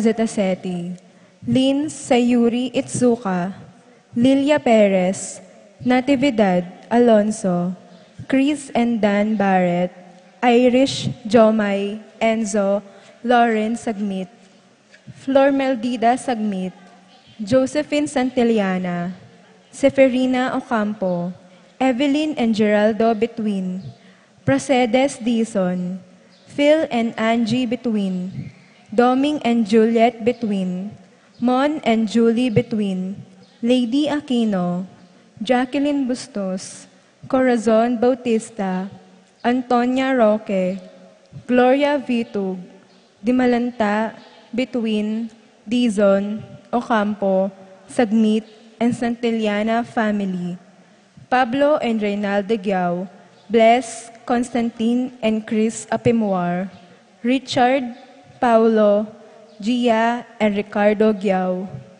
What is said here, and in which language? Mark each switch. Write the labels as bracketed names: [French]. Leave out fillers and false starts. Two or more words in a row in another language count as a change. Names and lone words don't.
[English] Zetazeti, Lynn Sayuri Itsuka, Lilia Perez, Natividad Alonso, Chris and Dan Barrett, Irish Jomay, Enzo, Lauren Sagmit, Flor Meldida Sagmit, Josephine Santillana, Seferina Ocampo, Evelyn and Geraldo Between, Procedes Dizon, Phil and Angie Between, Doming and Juliet Between, Mon and Julie Between, Lady Aquino, Jacqueline Bustos, Corazon Bautista, Antonia Roque, Gloria Vitug, Dimalanta Between, Dizon, Ocampo, Sagmit, and Santillana family, Pablo and Reynaldo Giao, Bless, Constantine, and Chris Apimuar, Richard, Paulo, Gia, and Ricardo Giao,